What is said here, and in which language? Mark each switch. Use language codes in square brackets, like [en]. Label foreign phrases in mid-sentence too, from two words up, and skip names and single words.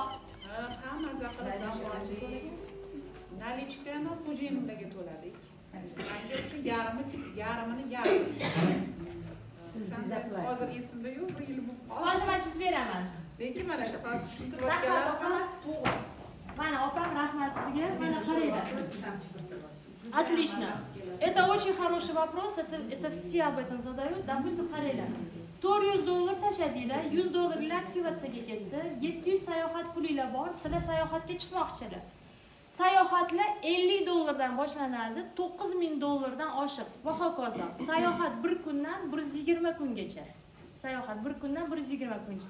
[uz] Hamma zaqilib dam olishdik. Nalichkani xo'jayinimlarga to'ladik. Menga o'sha yarimini Siz bizaklar. hozir esimda yo'q, 1 yil bo'lib qoldi. Hozir men chizib beraman. Lekin mana shu hozir tushuntirayotganlar hammasi to'g'ri. Mana opam, rahmat sizga. Mana qaranglar. [ru] Отлично. Это очень хороший вопрос. Это все об этом задают. Допустим, [uz] qaranglar. $400 tashladinglar, $100 aktivatsiyaga ketdi. 700 sayohat pulinglar bor. Sizlar sayohatga chiqmoqchilar. Sayohatlar $50 dan boshlanadi, $9000 dan oshiq va hokazo. Sayohat 1 kundan 120 kungacha. Sayohat 1 kundan 120 kungacha.